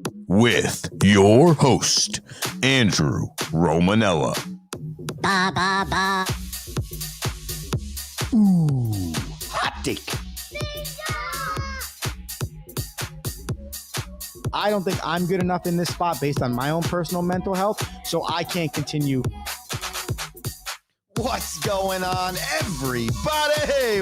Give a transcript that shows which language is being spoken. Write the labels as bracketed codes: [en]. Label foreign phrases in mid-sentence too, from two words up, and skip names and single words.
[en] with your host, Andrew Romanella. Ba, ba, ba. Ooh, hot take. I don't think I'm good enough in this spot based on my own personal mental health, so I can't continue. What's going on, everybody?